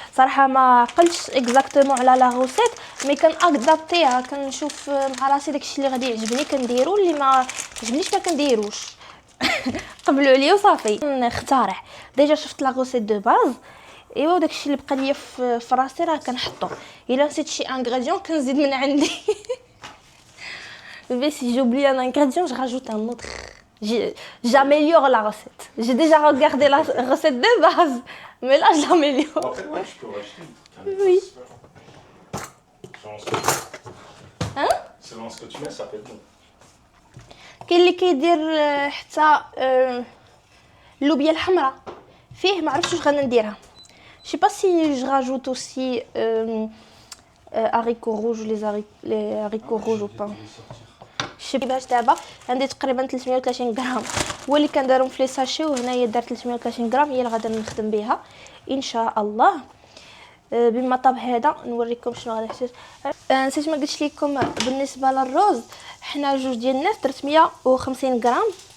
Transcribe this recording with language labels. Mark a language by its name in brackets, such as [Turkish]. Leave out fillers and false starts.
[Arabic] صراحه ما قلتش [French] اكزاكتومون [Arabic] على [French] لا غوسيت، [Arabic] مي كنادابطيها، كنشوف مع راسي داكشي اللي غادي يعجبني كنديرو، اللي ما يعجبنيش ما كنديروش. قبلوا عليا وصافي نخترع. [French] ديجا [Arabic] شفت [French] لا غوسيت دو باز، [Arabic] ايوا داكشي اللي بقى ليا في راسي راه كنحطو. الا نسيت شي انغريديون كنزيد من عندي. [French] Mais si j'oublie un ingrédient, je rajoute un autre. J'améliore la recette. J'ai déjà regardé la recette de base, mais là je l'améliore. En fait, ouais, je peux racheter. Oui. Selon ce que tu mets. Hein? Selon ce que tu mets, ça peut être bon. [Arabic] كاين اللي كيدير حتى اللوبيا الحمراء فيه، ما عرفتش واش غنديرها. [French] Je sais pas si je rajoute aussi haricots rouges, les haricots rouges ou pas. [Arabic] باش دابا عندي تقريبا 330 غرام، هو اللي كنديرهم في [French] لي ساشي، [Arabic] وهنايا دار 330 غرام هي اللي غادي نخدم بها ان شاء الله. بما طاب هذا نوريكم شنو غادي نحتاج. نسيت ما قلتش لكم بالنسبه للروز، حنا جوج ديال الناس درت 150 غرام.